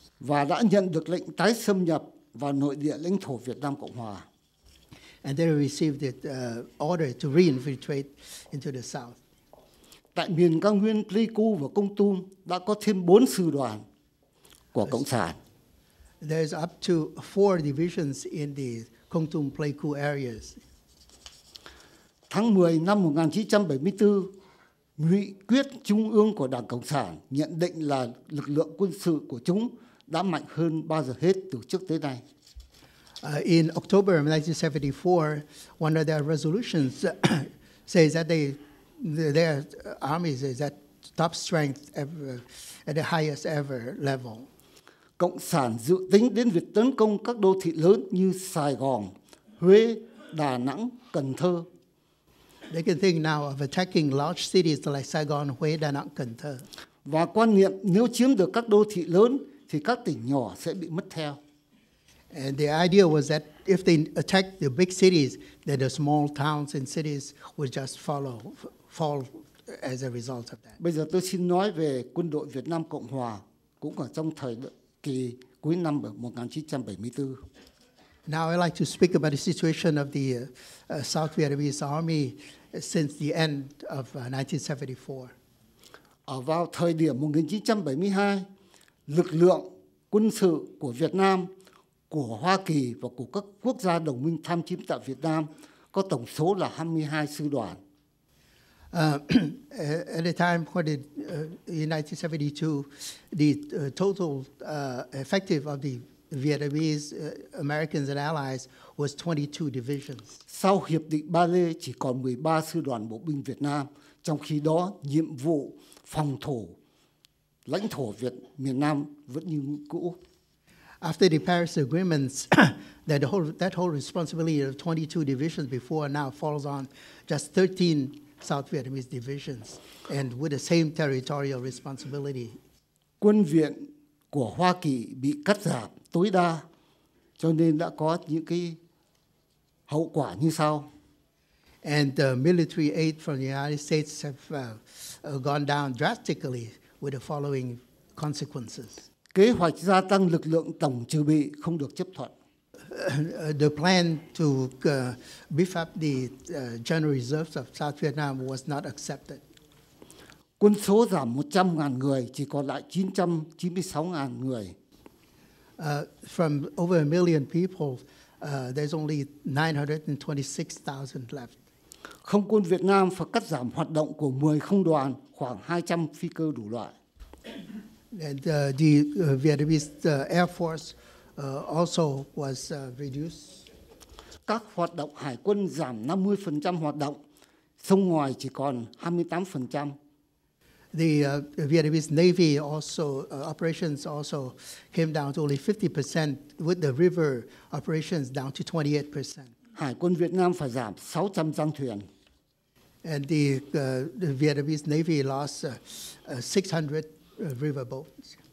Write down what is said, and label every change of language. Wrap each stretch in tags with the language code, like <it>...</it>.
<vi>Và đã nhận được lệnh tái xâm nhập vào nội địa lãnh thổ Việt Nam Cộng Hòa.</vi> <en>And they received the order to reinfiltrate into the south.</en> <vi>Tại miền cao nguyên Pleiku và Kon Tum đã có thêm 4 sư đoàn của Cộng sản.</vi> <en>There's up to 4 divisions in the Kon Tum Pleiku areas.</en> <vi>Tháng 10 năm 1974, nghị quyết Trung ương của Đảng Cộng sản nhận định là lực lượng quân sự của chúng đã mạnh hơn bao giờ hết từ trước tới nay.</vi> <en>In October of 1974, one of their resolutions says that their armies is at top strength ever, at the highest ever level.</en> <vi>Cộng sản dự tính đến việc tấn công các đô thị lớn như Sài Gòn, Huế, Đà Nẵng, Cần Thơ.</vi> <en>They can think now of attacking large cities like Saigon, Huế, Da Nang, Cần Thơ.</en> <vi>Và quan niệm nếu chiếm được các đô thị lớn thì các tỉnh nhỏ sẽ bị mất theo.</vi> <en>And the idea was that if they attacked the big cities, then the small towns and cities would just fall as a result of that.</en> <vi>Bây giờ tôi xin nói về quân đội Việt Nam Cộng Hòa cũng ở trong thời kỳ cuối năm 1974.</vi> <en>Now I'd like to speak about the situation of the South Vietnamese Army since the end of 1974.</en> <vi>Ở vào thời điểm 1972, lực lượng quân sự của Việt Nam, của Hoa Kỳ và của các quốc gia đồng minh tham chiến tại Việt Nam có tổng số là 22 sư đoàn.</vi> <en>At the time when in 1972, the total effective of the Vietnamese, Americans and allies was 22 divisions.</en> <vi>Sau hiệp định Ba Lê chỉ còn 13 sư đoàn bộ binh Việt Nam, trong khi đó nhiệm vụ phòng thủ lãnh thổ miền Nam vẫn như cũ.</vi> <en>After the Paris agreements, that whole responsibility of 22 divisions before now falls on just 13 South Vietnamese divisions, and with the same territorial responsibility.</en> <vi>Quân viện của Hoa Kỳ bị cắt giảm tối đa, cho nên đã có những cái hậu quả như sau.</vi> <en>And the military aid from the United States have gone down drastically with the following consequences.</en> <vi>Kế hoạch gia tăng lực lượng tổng trừ bị không được chấp thuận.</vi> <en>The plan to beef up the general reserves of South Vietnam was not accepted.</en> <vi>Quân số giảm 100.000 người, chỉ còn lại 996.000 người.</vi> <en>From over 1 million people, there's only 926,000 left.</en> <vi>Không quân Việt Nam phải cắt giảm hoạt động của 10 không đoàn, khoảng 200 phi cơ đủ loại.</vi> <en>And the Vietnamese Air Force also was reduced.</en> <vi>Các hoạt động hải quân giảm 50% hoạt động, sông ngoài chỉ còn 28%.</vi> <en>The Vietnamese Navy also operations also came down to only 50%, with the river operations down to 28%.</en> <vi>Hải quân Việt Nam phải giảm 600 giang thuyền.</vi> <en>And the Vietnamese Navy lost 600 river boats.</en>